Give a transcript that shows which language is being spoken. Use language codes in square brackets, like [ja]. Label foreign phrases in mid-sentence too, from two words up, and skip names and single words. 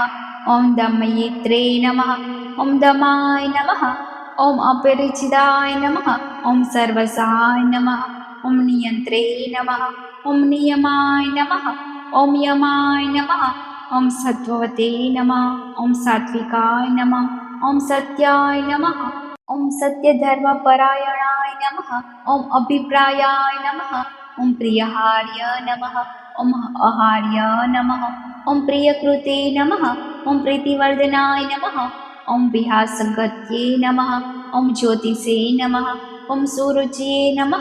[sa] ॐ दमयित्रे नमः ॐ दमाय नमः ॐ अपरिचिताय नमः ॐ सर्वसाय नमः ॐ नियन्त्रे नमः ॐ नियमाय नमः ॐ यमाय नमः ॐ सत्त्ववते नमः ॐ सात्विकाय नमः ॐ सत्याय नमः ॐ ઓમ સત્યધર્મપરાયણાય નમઃ. ઓમ અભિપ્રાયાય નમઃ. ઓમ પ્રિયહાર્ય નમઃ. ઓમ અહાર્ય નમઃ. ઓમ પ્રિયકૃતે નમઃ. ઓમ પ્રીતિવર્ધનાય નમઃ. ઓમ વિહાસગત્યે નમઃ. ઓમ જ્યોતિષે નમઃ. ઓમ સુરુચિએ નમઃ.